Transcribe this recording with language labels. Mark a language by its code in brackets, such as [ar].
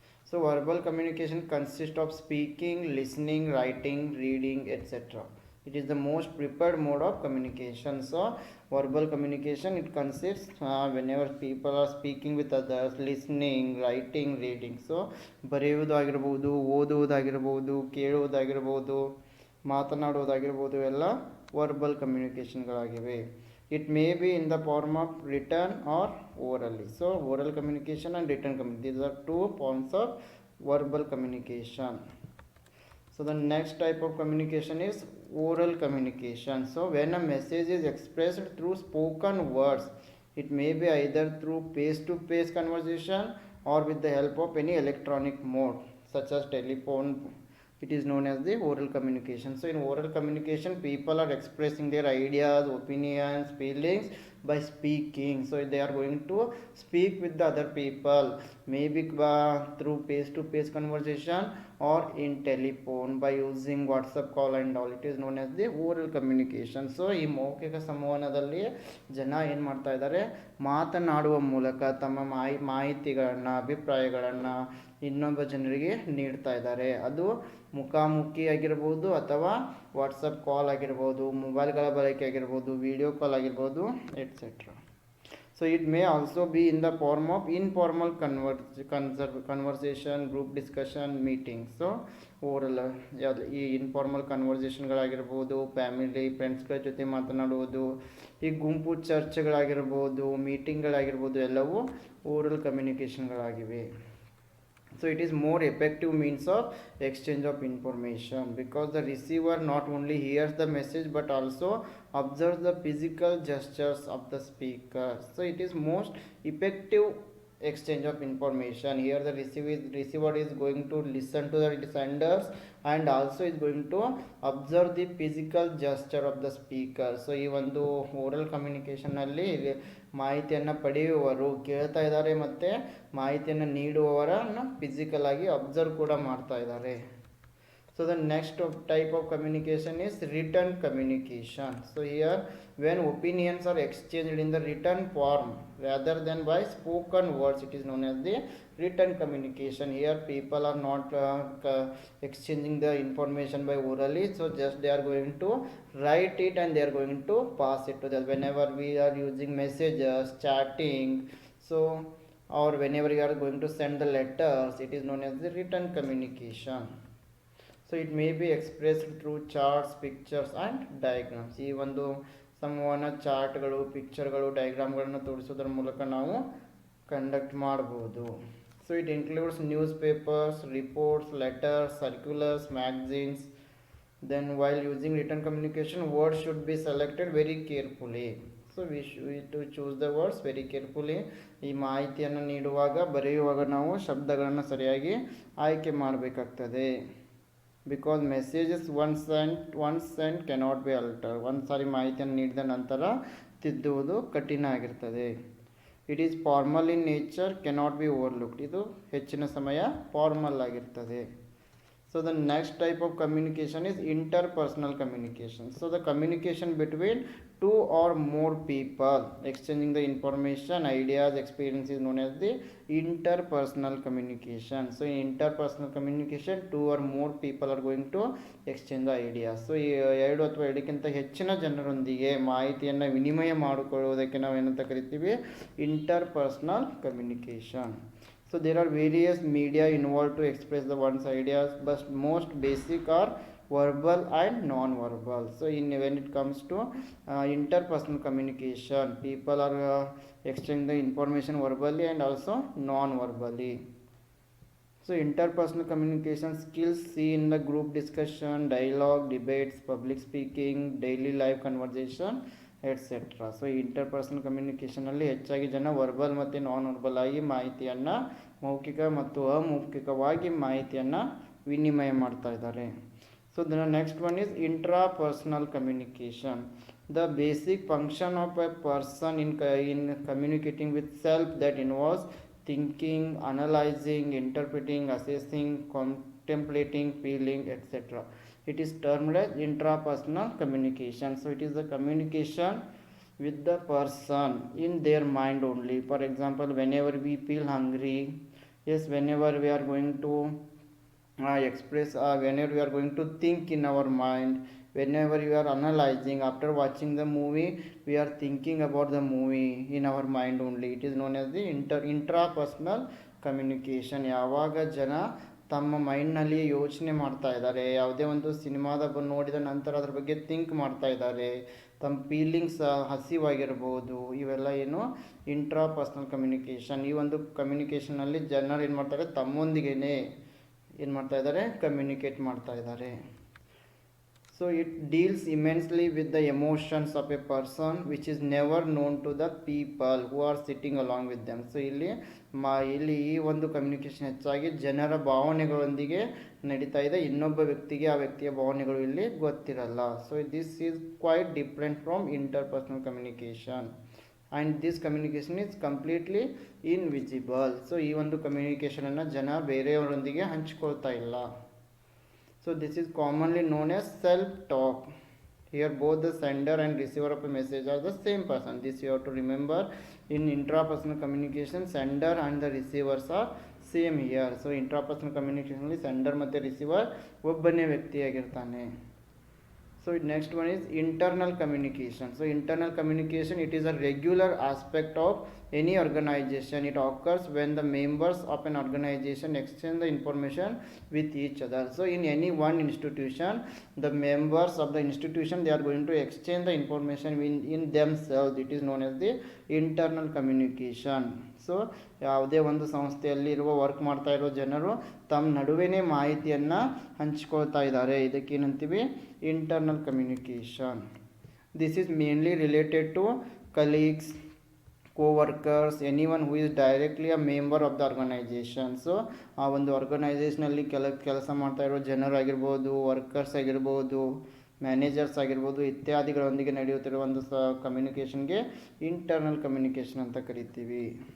[en] So verbal communication consist of speaking, listening, writing, reading etcetera. It is the most preferred mode of communication. So verbal communication, it consists whenever people are speaking with others, listening, writing, reading. [kn] So ಬರೆಯುವುದು ಆಗಿರ್ಬೋದು, ಓದುವುದಾಗಿರ್ಬೋದು, ಕೇಳುವುದಾಗಿರ್ಬೋದು, ಮಾತನಾಡುವುದಾಗಿರ್ಬೋದು, ಎಲ್ಲ verbal ಕಮ್ಯುನಿಕೇಷನ್ಗಳಾಗಿವೆ. [en] It may be in the form of written or orally. So oral communication and written communication, these are two forms of verbal communication. So the next type of communication is oral communication. So when a message is expressed through spoken words, it may be either through face-to-face conversation or with the help of any electronic mode such as telephone. It is known as the oral communication. So in oral communication, people are expressing their ideas, opinions, feelings by speaking. So they are going to speak with the other people, maybe through face-to-face conversation or in telephone by using WhatsApp call and all. It is known as the oral communication. [kn] So ಈ ಮೌಖಿಕ ಸಂವಹನದಲ್ಲಿ ಜನ ಏನು ಮಾಡ್ತಾ ಇದ್ದಾರೆ, ಮಾತನಾಡುವ ಮೂಲಕ ತಮ್ಮ ಮಾಹಿತಿಗಳನ್ನು, ಅಭಿಪ್ರಾಯಗಳನ್ನು ಇನ್ನೊಬ್ಬ ಜನರಿಗೆ ನೀಡ್ತಾ ಇದ್ದಾರೆ. ಅದು ಮುಖಾಮುಖಿ ಆಗಿರ್ಬೋದು, ಅಥವಾ ವಾಟ್ಸಪ್ ಕಾಲ್ ಆಗಿರ್ಬೋದು, ಮೊಬೈಲ್ಗಳ ಬಳಕೆ ಆಗಿರ್ಬೋದು, ವಿಡಿಯೋ ಕಾಲ್ ಆಗಿರ್ಬೋದು et cetera. [en] So it may also be in the form of informal conversation, group discussion, meetings. [kn] So oral ಈ ಇನ್ಫಾರ್ಮಲ್ ಕನ್ವರ್ಸೇಷನ್ಗಳಾಗಿರ್ಬೋದು, ಫ್ಯಾಮಿಲಿ ಫ್ರೆಂಡ್ಸ್ಗಳ ಜೊತೆ ಮಾತನಾಡುವುದು, ಈ ಗುಂಪು ಚರ್ಚೆಗಳಾಗಿರ್ಬೋದು, ಮೀಟಿಂಗ್ಗಳಾಗಿರ್ಬೋದು, ಎಲ್ಲವೂ oral ಕಮ್ಯುನಿಕೇಷನ್ಗಳಾಗಿವೆ. [en] So it is more effective means of exchange of information because the receiver not only hears the message but also observes the physical gestures of the speaker. So it is most effective exchange of information. Here the receiver is going to listen to the senders and also is going to observe the physical gesture of the speaker. [kn] So ಈ ಒಂದು oral ಕಮ್ಯುನಿಕೇಷನ್ನಲ್ಲಿ ಮಾಹಿತಿಯನ್ನು ಪಡೆಯುವವರು ಕೇಳ್ತಾ ಇದ್ದಾರೆ ಮತ್ತು ಮಾಹಿತಿಯನ್ನು ನೀಡುವವರನ್ನು physical ಆಗಿ observe ಕೂಡ ಮಾಡ್ತಾ ಇದ್ದಾರೆ. [en] So the next type of communication is written communication. So here when opinions are exchanged in the written form rather than by spoken words, it is known as the written communication. Here people are not exchanging the information by orally, so just they are going to write it and they are going to pass it to them. Whenever we are using messages, chatting, so or whenever you are going to send the letters, it is known as the written communication. So it may be expressed through charts, pictures and diagrams. [kn] ಈ ಒಂದು ಸಂವಹನ ಚಾರ್ಟ್ಗಳು, ಪಿಕ್ಚರ್ಗಳು, ಡಯಾಗ್ರಾಮ್ಗಳನ್ನು ತೋರಿಸೋದ್ರ ಮೂಲಕ ನಾವು conduct ಮಾಡ್ಬೋದು. [en] So it includes newspapers, reports, letters, circulars, magazines. Then while using written communication, words should be selected very carefully. So we to choose the words very carefully. [kn] ಈ ಮಾಹಿತಿಯನ್ನು ನೀಡುವಾಗ, ಬರೆಯುವಾಗ ನಾವು ಶಬ್ದಗಳನ್ನು ಸರಿಯಾಗಿ ಆಯ್ಕೆ ಮಾಡಬೇಕಾಗ್ತದೆ. [en] Because messages once sent cannot be alter. [kn] ಒಂದು ಸಾರಿ ಮಾಹಿತಿಯನ್ನು ನೀಡಿದ ನಂತರ ತಿದ್ದುವುದು ಕಠಿಣ ಆಗಿರ್ತದೆ. [en] It is formal in nature, cannot be overlooked. [kn] ಇದು ಹೆಚ್ಚಿನ ಸಮಯ ಫಾರ್ಮಲ್ ಆಗಿರ್ತದೆ. [en] So the next type of communication is interpersonal communication. So the communication between two or more people exchanging the information, ideas, experience is known as the interpersonal communication. So in interpersonal communication, two or more people are going to exchange the ideas. [kn] So ಎರಡು ಅಥವಾ ಎರಡಕ್ಕಿಂತ ಹೆಚ್ಚಿನ ಜನರೊಂದಿಗೆ ಮಾಹಿತಿಯನ್ನು ವಿನಿಮಯ ಮಾಡಿಕೊಳ್ಳುವುದಕ್ಕೆ ನಾವು ಏನಂತ ಕರಿತೀವಿ, interpersonal communication. [en] So there are various media involved to express the one's ideas, but most basic are verbal and non-verbal. So when it comes to interpersonal communication, people are exchanging the information verbally and also non-verbally. So interpersonal communication skills see in the group discussion, dialogue, debates, public speaking, daily life conversation, etc. [kn] So interpersonal ಕಮ್ಯುನಿಕೇಷನಲ್ಲಿ ಹೆಚ್ಚಾಗಿ ಜನ verbal ಮತ್ತು non verbal ಆಗಿ ಮಾಹಿತಿಯನ್ನು ಮೌಖಿಕ ಮತ್ತು ಅಮೌಖಿಕವಾಗಿ ಮಾಹಿತಿಯನ್ನು ವಿನಿಮಯ ಮಾಡ್ತಾ ಇದ್ದಾರೆ. [en] So the next one is intrapersonal communication. The basic function of a person in communicating with self that involves thinking, analyzing, interpreting, assessing, contemplating, feeling, etc. It is termed as intrapersonal communication. So it is the communication with the person in their mind only. For example, whenever we feel hungry, yes, whenever we are going to express, whenever we are going to think in our mind, whenever you are analyzing, after watching the movie, we are thinking about the movie in our mind only. It is known as the intrapersonal communication. [kn] ಯಾವಾಗ ಜನ ತಮ್ಮ ಮೈಂಡ್ನಲ್ಲಿ ಯೋಚನೆ ಮಾಡ್ತಾ ಇದ್ದಾರೆ, ಯಾವುದೇ ಒಂದು ಸಿನಿಮಾದ ನೋಡಿದ ನಂತರ ಅದ್ರ ಬಗ್ಗೆ ಥಿಂಕ್ ಮಾಡ್ತಾ ಇದ್ದಾರೆ, ತಮ್ಮ ಫೀಲಿಂಗ್ಸ್ ಹಸಿವಾಗಿರ್ಬೋದು, ಇವೆಲ್ಲ ಏನು ಇಂಟ್ರಾಪರ್ಸನಲ್ ಕಮ್ಯುನಿಕೇಷನ್. ಈ ಒಂದು ಕಮ್ಯುನಿಕೇಷನಲ್ಲಿ ಜನರು ಏನು ಮಾಡ್ತಾರೆ, ತಮ್ಮೊಂದಿಗೇನೆ ಏನು ಮಾಡ್ತಾ ಇದ್ದಾರೆ, ಕಮ್ಯುನಿಕೇಟ್ ಮಾಡ್ತಾ ಇದ್ದಾರೆ. [en] So it deals immensely with the emotions of a person which is never known to the people who are sitting along with them. [kn] So ಇಲ್ಲಿ ಈ ಒಂದು ಕಮ್ಯುನಿಕೇಷನ್ ಹೆಚ್ಚಾಗಿ ಜನರ ಭಾವನೆಗಳೊಂದಿಗೆ ನಡೀತಾ ಇದೆ, ಇನ್ನೊಬ್ಬ ವ್ಯಕ್ತಿಗೆ ಆ ವ್ಯಕ್ತಿಯ ಭಾವನೆಗಳು ಇಲ್ಲಿ ಗೊತ್ತಿರಲ್ಲ. [en] So this is quite different from interpersonal communication and this communication is completely invisible. [kn] So ಈ ಒಂದು ಕಮ್ಯುನಿಕೇಷನನ್ನು ಜನ ಬೇರೆಯವರೊಂದಿಗೆ ಹಂಚ್ಕೊಳ್ತಾ ಇಲ್ಲ. [en] So this is commonly known as self-talk. Here both the sender and receiver of a message are the same person. This you have to remember. In intrapersonal communication, sender and the receivers are same here. [kn] So intrapersonal communication ಅಲ್ಲಿ sender ಮತ್ತು receiver ಒಬ್ಬನೇ ವ್ಯಕ್ತಿಯಾಗಿರ್ತಾನೆ. [en] So next one is internal communication. So internal communication, it is a regular aspect of any organization. It occurs when the members of an organization exchange the information with each other. So in any one institution, the members of the institution, they are going to exchange the information in themselves. It is known as the internal communication. [kn] So ಯಾವುದೇ ಒಂದು ಸಂಸ್ಥೆಯಲ್ಲಿ ಇರುವ work ಮಾಡ್ತಾ ಇರೋ ಜನರು ತಮ್ಮ ನಡುವೆನೇ ಮಾಹಿತಿಯನ್ನು ಹಂಚ್ಕೊಳ್ತಾ ಇದ್ದಾರೆ, ಇದಕ್ಕೇನಂತೀವಿ internal communication. [en] This is mainly related to colleagues, co-workers, anyone who is directly a member of the organization. [kn] So ಆ ಒಂದು ಆರ್ಗನೈಸೇಷನಲ್ಲಿ ಕೆಲಸ ಮಾಡ್ತಾ ಇರೋ ಜನರಾಗಿರ್ಬೋದು, ವರ್ಕರ್ಸ್ ಆಗಿರ್ಬೋದು, ಮ್ಯಾನೇಜರ್ಸ್ ಆಗಿರ್ಬೋದು, ಇತ್ಯಾದಿಗಳೊಂದಿಗೆ ನಡೆಯುತ್ತಿರುವ ಒಂದು ಕಮ್ಯುನಿಕೇಷನ್ಗೆ ಇಂಟರ್ನಲ್ ಕಮ್ಯುನಿಕೇಷನ್ ಅಂತ ಕರಿತೀವಿ.